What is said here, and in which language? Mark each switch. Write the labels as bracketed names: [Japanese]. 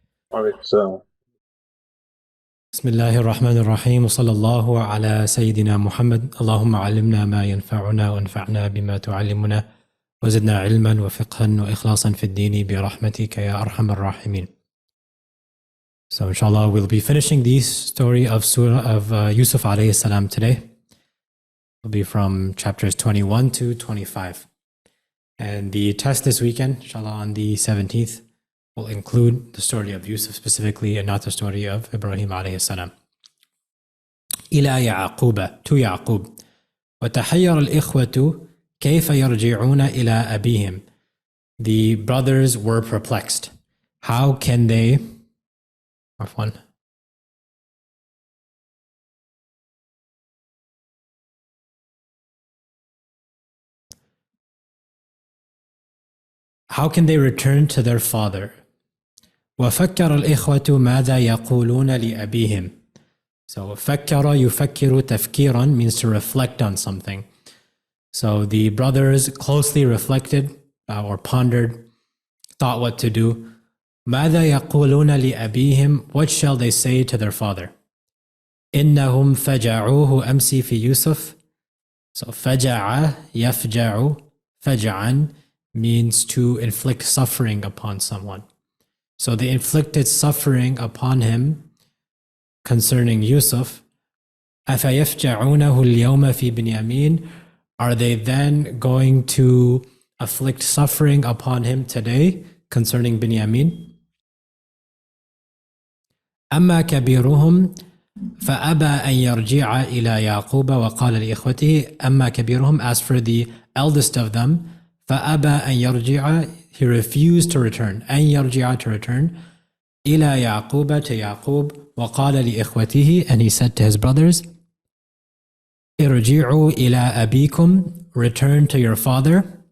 [Arabic] وعليكم السلام. بسم الله الرحمن الرحيم وصلى الله على سيدنا محمد. اللهم علمنا ما ينفعنا وانفعنا بما تعلمنا وزدنا علما وفقها وإخلاصا في الدين برحمتك يا أرحم الراحمين. [English] So inshallah we'll be finishing the story of Yusuf alayhi salam today. It'll be from chapters 21 to 25. And the test this weekend, inshallah on the 17th, will include the story of Yusuf specifically and not the story of Ibrahim alayhi salam. [Arabic] إلى يعقوب [English] to Yaqub. [Arabic] وتحير الإخوة كيف يرجعون إلى أبيهم. [English] The brothers were perplexed. How can they How can they return to their father? [Arabic] وفكر الإخوة ماذا يقولون لأبيهم. [English] So [Arabic] فكر يفكر تفكيرا [English] means to reflect on something. So the brothers closely reflected or pondered, thought what to do. [Arabic] ماذا يقولون لأبيهم. [English] What shall they say to their father? [Arabic] إنهم فجعوه أمس في يوسف. [English] So [Arabic] فجع يفجع فجعا [English] means to inflict suffering upon someone. So they inflicted suffering upon him concerning Yusuf. [Arabic] أفيفجعونه اليوم في بنيامين. [English] Are they then going to afflict suffering upon him today concerning Binyamin? [Arabic] أما كبيرهم فأبى أن يرجع إلى يعقوب وقال لإخوته. أما كبيرهم, [English] as for the eldest of them, [Arabic] فأبى أن يرجع, [English] he refused to return. [Arabic] أن يرجع, [English] to return. [Arabic] إلى يعقوب, [English] to Yaqub. [Arabic] وقال لإخوته, [English] and he said to his brothers, [Arabic] ارجعوا إلى أبيكم, [English] return to your father.